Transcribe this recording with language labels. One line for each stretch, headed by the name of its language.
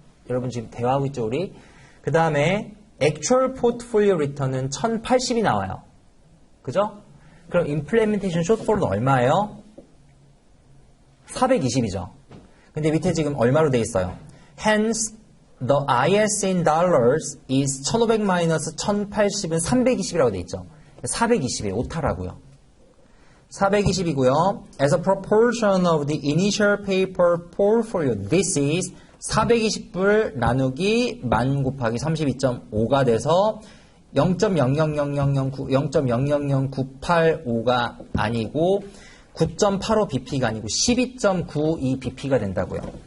Korean: 여러분 지금 대화하고 있죠, 우리? 그 다음에 액츄얼 포트폴리오 리턴은 1,080이 나와요. 그죠? 그럼 임플레멘테이션 숏폴은 얼마예요? 420이죠. 근데 밑에 지금 얼마로 돼 있어요?
English: Hence, the IS in dollars is 1500 minus
Korean: 1080은 320이라고 돼 있죠. 420이에요. 오타라고요. 420이고요.
English: As a proportion of the initial paper portfolio, this is
Korean: 420불 나누기 만 곱하기 32.5가 돼서 0.0000985가 아니고 9.85 bp가 아니고 12.92 bp가 된다고요.